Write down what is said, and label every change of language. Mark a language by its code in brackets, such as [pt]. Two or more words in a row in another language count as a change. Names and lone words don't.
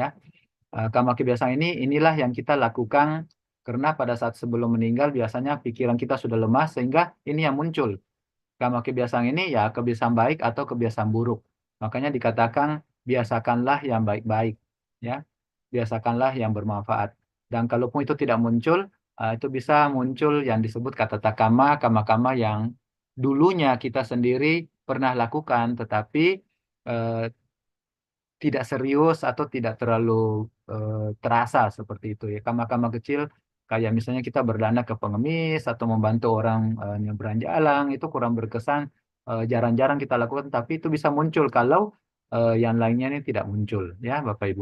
[id] Kama kebiasaan inilah yang kita lakukan karena pada saat sebelum meninggal biasanya pikiran kita sudah lemah sehingga ini yang muncul. Kama kebiasaan ini ya kebiasaan baik atau kebiasaan buruk. Makanya dikatakan biasakanlah yang baik-baik, ya. Biasakanlah yang bermanfaat. Dan kalaupun itu tidak muncul, itu bisa muncul yang disebut [pi] kata takama, [id] kama-kama yang dulunya kita sendiri pernah lakukan, tetapi eh, tidak serius atau tidak terlalu terasa seperti itu ya. Kama-kama kecil kayak misalnya kita berdana ke pengemis atau membantu orang nyebrang jalan itu kurang berkesan, jarang-jarang kita lakukan, tapi itu bisa muncul kalau yang lainnya ini tidak muncul, ya Bapak Ibu.